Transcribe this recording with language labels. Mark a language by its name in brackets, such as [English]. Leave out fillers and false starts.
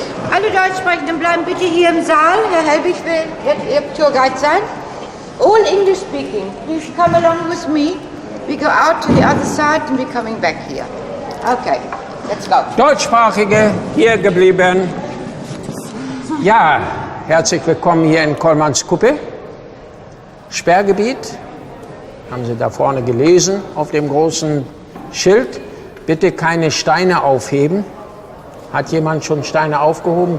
[German] Alle Deutschsprechenden bleiben bitte hier im Saal. Herr Helbig will jetzt Ihr Tourguide sein. [English] All English speaking. Please come along with me. We go out to the other side and we're coming back here. Okay, let's go. [German] Deutschsprachige hier geblieben. Ja, herzlich willkommen hier in Kolmanskuppe. Sperrgebiet, haben Sie da vorne gelesen auf dem großen Schild. Bitte keine Steine aufheben. Hat jemand schon Steine aufgehoben?